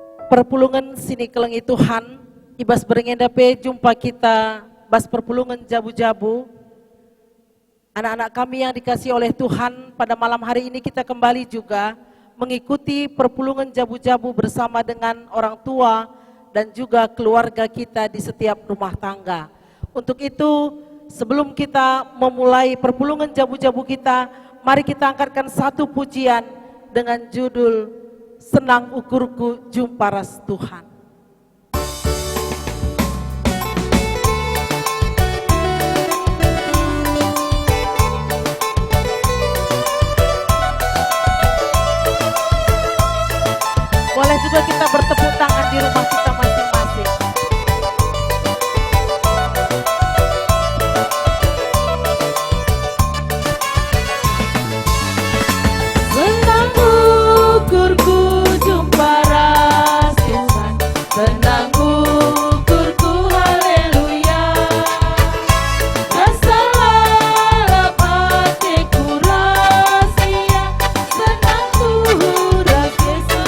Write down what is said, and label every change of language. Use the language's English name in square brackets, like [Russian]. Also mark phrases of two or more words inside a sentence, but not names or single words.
[Batak Karo] perpulungan sini kelengi Tuhan, ibas berengendape jumpa kita bas perpulungan jabu-jabu. [Indonesian] Anak-anak kami yang dikasih oleh Tuhan, pada malam hari ini kita kembali juga mengikuti perpulungan jabu-jabu bersama dengan orang tua dan juga keluarga kita di setiap rumah tangga. Untuk itu, sebelum kita memulai perpulungan jabu-jabu kita, mari kita angkatkan satu pujian dengan judul Senang Ukurku Jumpa Ras Tuhan. Boleh juga kita bertepuk tangan di rumah kita masing-masing. [Batak Karo] Senang ukurku jumpa ras Tuhan, senang ukurku haleluya. [Indonesian] Rasalah hatiku rahasia, senang ras Yesus.